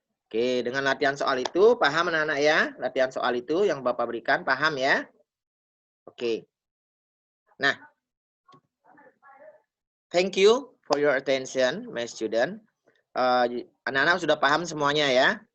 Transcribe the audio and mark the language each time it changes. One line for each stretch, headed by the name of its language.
Indonesian: Oke, dengan latihan soal itu paham anak-anak ya? Latihan soal itu yang Bapak berikan paham ya? Oke.
English: Nah, thank you for your attention, my student.
Indonesian: Anak-anak sudah paham semuanya ya?